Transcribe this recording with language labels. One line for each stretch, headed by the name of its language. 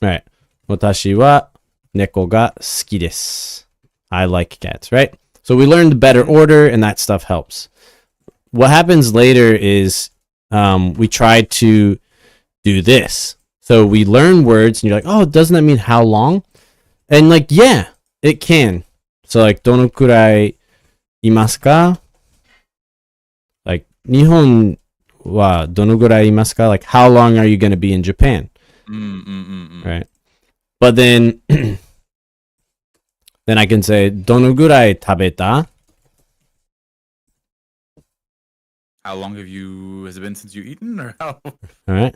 Japanese: Right. 私は猫が好きです。
English: I like cats, right? So we learned the better order, and that stuff helps. What happens later is we try to do this. So we learn words, and you're like, oh, doesn't that mean how long? And like, yeah, it can.
Japanese: So like, どのくらいいますか?Like, 日本はどのくらいいますか?
English: Like, how long are you going to be in Japan? Right. But then I can say,
Japanese: どのくらい食べた?
English: How long has it been since you eaten, or how? All right.